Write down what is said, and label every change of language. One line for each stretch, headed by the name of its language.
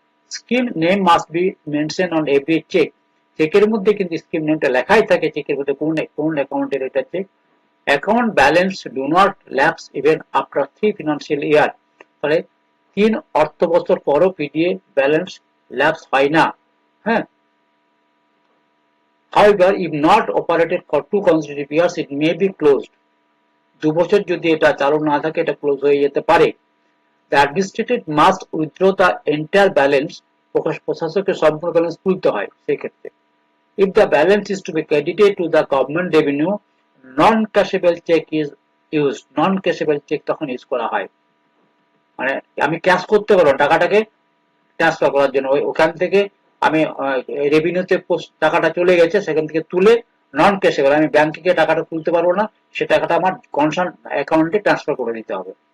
English: Scheme name must be mention on every cheque.
Bangla: চেকের মধ্যে কিন্তু স্কিম নেমটা লেখাই থাকে, চেকের মধ্যে কোন অ্যাকাউন্টের এটা check.
English: Account balance do not lapse even after 3 financial year.
Bangla: তাহলে 3 অর্থ বছর পরও পিডিএ ব্যালেন্স ল্যাপস হয় না।
English: হ্যাঁ, however if not operated for 2 consecutive years it may be closed।
Bangla: 2 বছর যদি এটা চালু না থাকে এটা ক্লোজ হয়ে যেতে পারে।
English: The administrator must withdraw the entire balance।
Bangla: প্রশাসকের সম্পূর্ণ ব্যালেন্স তুলতে হয় সেক্ষেত্রে।
English: If the balance is to be credited to the government revenue, non-cashable check is used।
Bangla: non-cashable check তখন ইউজ করা হয়, মানে আমি ক্যাশ করতে পারবো টাকাটাকে ট্রান্সফার করার জন্য, ওখান থেকে আমি রেভিনিউতে টাকাটা চলে গেছে, সেখান থেকে তুলে নন ক্যাশেবল, আমি ব্যাংকে গিয়ে টাকাটা তুলতে পারবো না, সে টাকাটা আমার কনসার্ন অ্যাকাউন্টে ট্রান্সফার করে দিতে হবে।